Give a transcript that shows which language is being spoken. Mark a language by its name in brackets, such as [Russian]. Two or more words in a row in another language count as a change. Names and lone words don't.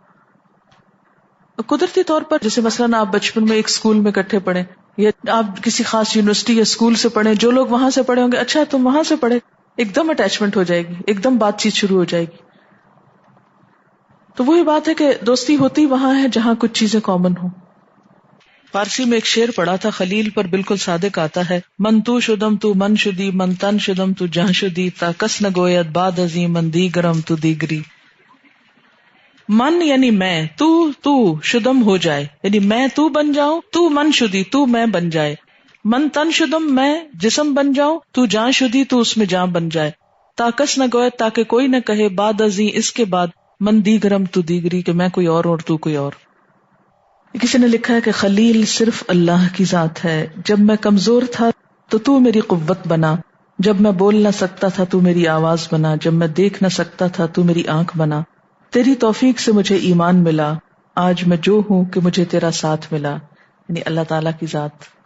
[Urdu] قدرتی طور پر جیسے مثلاً آپ بچپن میں ایک اسکول میں اکٹھے پڑھیں، یا آپ کسی خاص یونیورسٹی یا اسکول سے پڑھیں، جو لوگ وہاں سے پڑھے ہوں گے اچھا تم وہاں سے پڑھے، ایک دم اٹیچمنٹ ہو جائے گی، ایک دم بات چیت شروع ہو جائے گی. تو وہی بات ہے کہ دوستی ہوتی وہاں ہے جہاں کچھ چیزیں کامن ہوں. فارسی میں ایک شعر پڑھا تھا، خلیل پر بالکل صادق آتا ہے، [Persian] من تو شدم تو من شدی، من تن شدم تو جہاں شدی، تا کس نہ گوید بعد ازیں من دیگرم تو دیگری. [Urdu] من یعنی میں، [Persian] تو شدم [Urdu] ہو جائے، یعنی میں تو بن جاؤں، [Persian] تو من شدی [Urdu] تو میں بن جائے، [Persian] من تن شدم [Urdu] میں جسم بن جاؤں، [Persian] تو جان شدی [Urdu] تو اس میں جان بن جائے، [Persian] تاکس نہ گوئے [Urdu] تاکہ کوئی نہ کہے [Persian] بعد ازیں [Urdu] اس کے بعد، [Persian] من دیگرم تو دیگری [Urdu] کہ میں کوئی اور تو کوئی اور۔ کسی نے لکھا ہے کہ خلیل صرف اللہ کی ذات ہے، جب میں کمزور تھا تو میری قوت بنا، جب میں بول نہ سکتا تھا تو میری آواز بنا، جب میں دیکھ نہ سکتا تھا تو میری آنکھ بنا، تیری توفیق سے مجھے ایمان ملا، آج میں جو ہوں کہ مجھے تیرا ساتھ ملا، یعنی اللہ تعالیٰ کی ذات۔